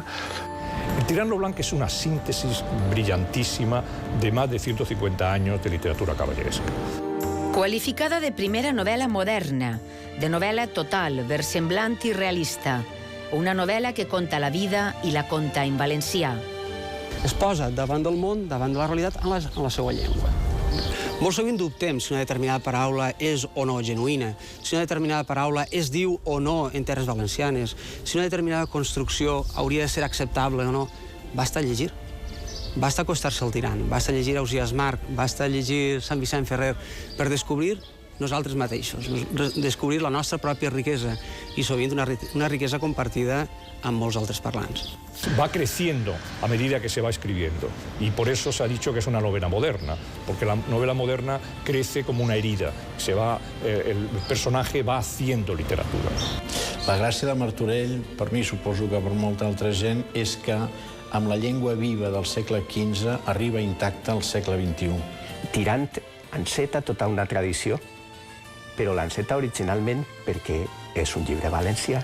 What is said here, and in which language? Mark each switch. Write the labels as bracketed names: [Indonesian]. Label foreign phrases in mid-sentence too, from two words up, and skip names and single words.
[Spanish] El Tirant lo blanc es una síntesis brillantísima de más de 150 años de literatura caballeresca. [Catalan] Qualificada de primera novel·la moderna, de novel·la total, versemblant i realista. Una novel·la que conta la vida i la conta en valencià. Es posa davant del món, davant de la realitat, en la seva llengua. Molt sovint dubtem si una determinada paraula és o no genuïna, si una determinada paraula es diu o no en terres valencianes, si una determinada construcció hauria de ser acceptable o no. Basta llegir. Basta acostar-se al tirant, basta llegir Ausiàs Marc, basta llegir Sant Vicent Ferrer per descobrir nosaltres mateixos, descobrir la nostra pròpia riquesa i sovint una riquesa compartida amb molts altres parlants. [Spanish] Va creciendo a medida que se va escribiendo y por eso se ha dicho que es una novela moderna, porque la novela moderna crece como una herida, el personaje va haciendo literatura. [Catalan] La gràcia de Martorell, per mi suposo que per molta altra gent, és que amb la llengua viva del segle XV arriba intacta al segle XXI. Tirant enceta tota una tradició, però l'enceta originalment perquè és un llibre valencià.